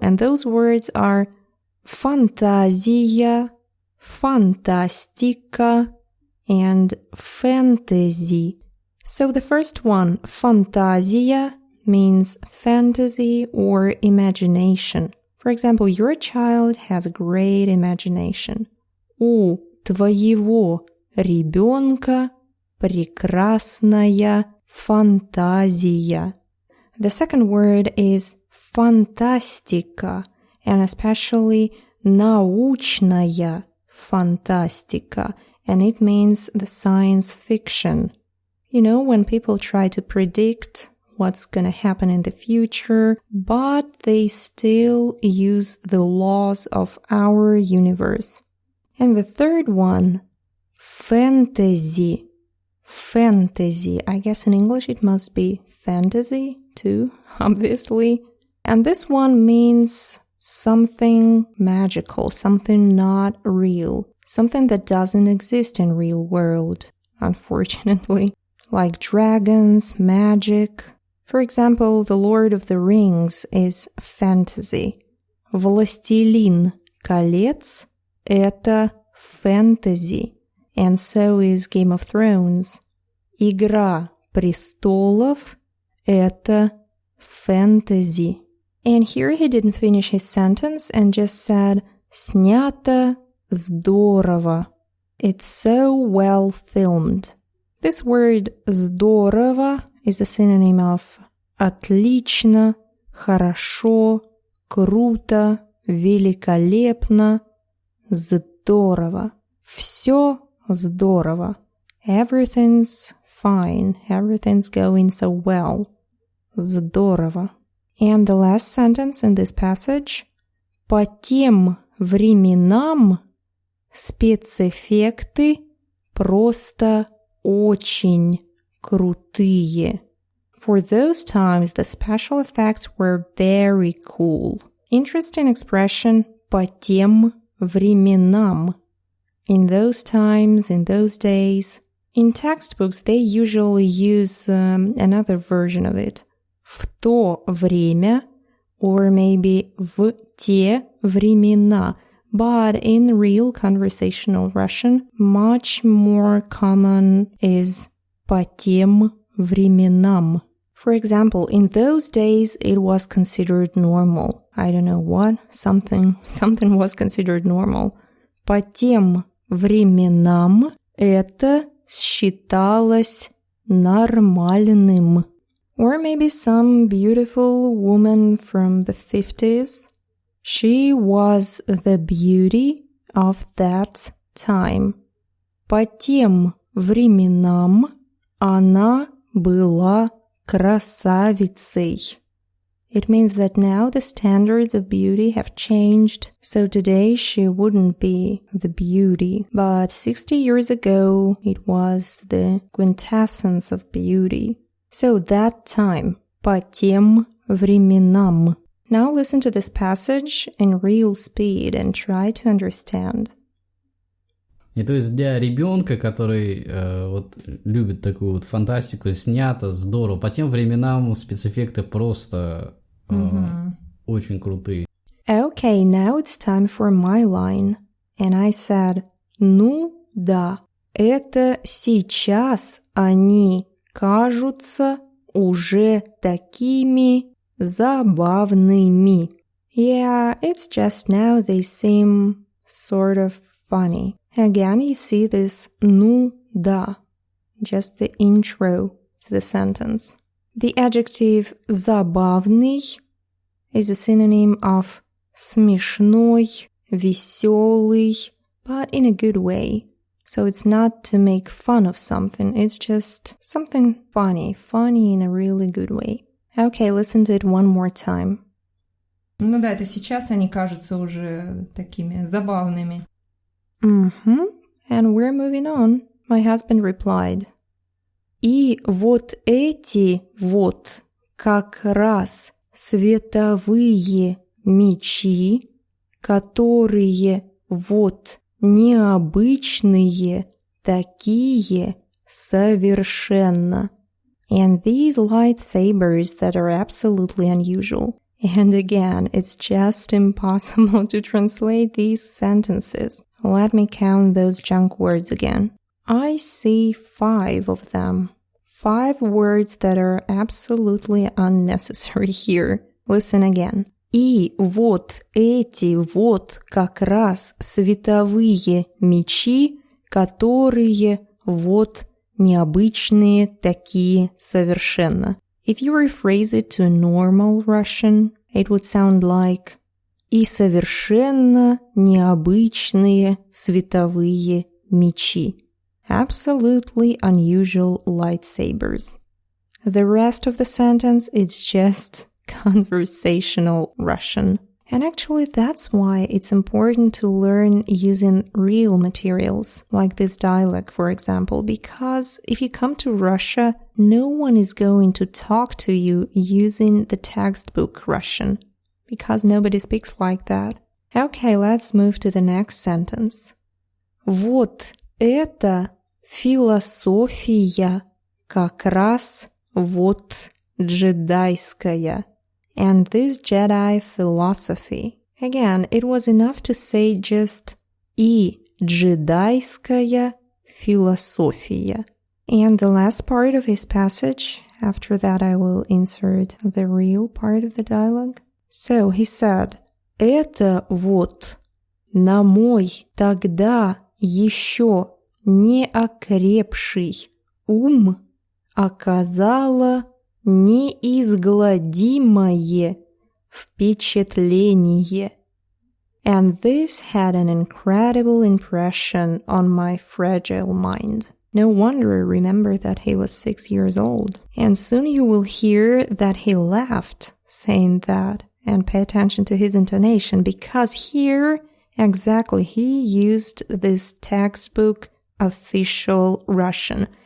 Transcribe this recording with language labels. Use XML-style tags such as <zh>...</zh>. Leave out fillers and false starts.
<en>And those words are фантазия, фантастика, and fantasy. So the first one, фантазия, means fantasy or imagination. For example, your child has a great imagination.</en> <ru>У твоего ребёнка прекрасная фантазия.</ru> <en>The second word is фантастика, and especially</en> <ru>научная фантастика,</ru> <en>and it means the science fiction. You know, when people try to predict what's gonna happen in the future, but they still use the laws of our universe. And the third one, fantasy. Fantasy. I guess in English it must be fantasy too, obviously. And this one means something magical, something not real, something that doesn't exist in real world, unfortunately. Like dragons, magic. For example, The Lord of the Rings is fantasy.</en> <ru>Властелин колец – это fantasy.</ru> <en>And so is Game of Thrones.</en> <ru>Игра престолов – это fantasy.</ru> <en>And here he didn't finish his sentence and just said,</en> <ru>снято здорово.</ru> <en>It's so well filmed. This word здорово is a synonym of</en> <ru>отлично, хорошо, круто, великолепно, здорово. Всё здорово.</ru> <en>Everything's fine. Everything's going so well. Здорово. And the last sentence in this passage.</en> <ru>По тем временам спецэффекты просто очень крутые.</ru> <en>For those times, the special effects were very cool. Interesting expression</en> <ru>по тем временам.</ru> <en>In those times, in those days. In textbooks, they usually use another version of it.</en> <ru>В то время,</ru> <en>or maybe</en> <ru>в те времена.</ru> <en>But in real conversational Russian, much more common is</en> <ru>по тем временам.</ru> <en>For example, in those days, it was considered normal. I don't know what, something was considered normal.</en> <ru>По тем временам это считалось нормальным.</ru> <en>Or maybe some beautiful woman from the 50s. She was the beauty of that time.</en> <ru>По тем временам она была красавицей.</ru> <en>It means that now the standards of beauty have changed, so today she wouldn't be the beauty, but 60 years ago it was the quintessence of beauty. So that time,</en> <ru>по тем временам.</ru> <en>Now listen to this passage in real speed and try to understand.</en> <ru>И то есть для ребенка, который вот любит такую вот фантастику, снято, здорово, по тем временам спецэффекты просто очень крутые.</ru> <en>Okay, now it's time for my line. And I said,</en> <ru>ну да, это сейчас они кажутся уже такими забавными.</ru> <en>Yeah, it's just now they seem sort of funny. Again, you see this</en> <ru>ну да,</ru> <en>just the intro to the sentence. The adjective забавный is a synonym of</en> <ru>смешной, веселый,</ru> <en>but in a good way. So it's not to make fun of something, it's just something funny in a really good way. Okay, listen to it one more time.</en> <ru>Ну да, это сейчас они кажутся уже такими забавными.</ru> <en>And we're moving on. My husband replied.</en> <ru>И вот эти вот как раз световые мечи, которые вот необычные такие совершенно.</ru> <en>And these lightsabers that are absolutely unusual. And again, it's just impossible to translate these sentences. Let me count those junk words again. I see 5 of them. 5 words that are absolutely unnecessary here. Listen again.</en> <ru>И вот эти вот как раз световые мечи, которые вот необычные такие совершенно.</ru> <en>If you rephrase it to normal Russian, it would sound like</en> <ru>и совершенно необычные световые мечи.</ru> <en>Absolutely unusual lightsabers. The rest of the sentence is just conversational Russian. And actually, that's why it's important to learn using real materials, like this dialogue, for example, because if you come to Russia, no one is going to talk to you using the textbook Russian, because nobody speaks like that. Okay, let's move to the next sentence.</en> <ru>Вот это философия как раз вот джедайская.</ru> <en>And this Jedi philosophy. Again, it was enough to say just</en> <ru>и джедайская философия.</ru> <en>And the last part of his passage, after that I will insert the real part of the dialogue. So he said,</en> <ru>это вот на мой тогда еще не окрепший ум оказало неизгладимое впечатление.</ru> <en>And this had an incredible impression on my fragile mind. No wonder, remember that he was 6 years old. And soon you will hear that he laughed saying that. And pay attention to his intonation, because here, exactly, he used this textbook official Russian.</en>